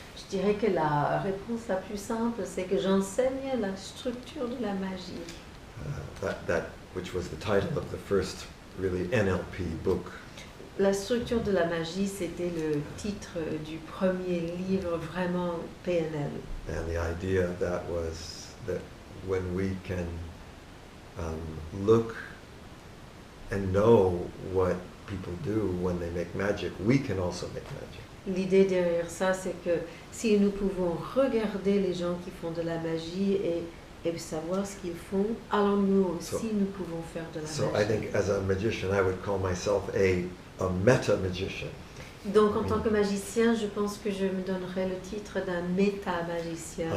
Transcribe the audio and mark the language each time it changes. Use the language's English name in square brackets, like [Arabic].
[French] Je dirais que la réponse la plus simple, c'est que j'enseigne la structure de la magie. [English] That which was the title of the first really NLP book. [French] La structure de la magie, c'était le titre du premier livre vraiment PNL. [English] And the idea of that was that when we can look and know what people do when they make magic, we can also make magic. [French] L'idée derrière ça, c'est que si nous pouvons regarder les gens qui font de la magie et savoir ce qu'ils font, alors nous aussi nous pouvons faire de la [English] So [French] magie. [English] I think as a magician, I would call myself a meta-magician. [French] Donc en tant que magicien, je pense que je me donnerais le titre d'un méta-magicien.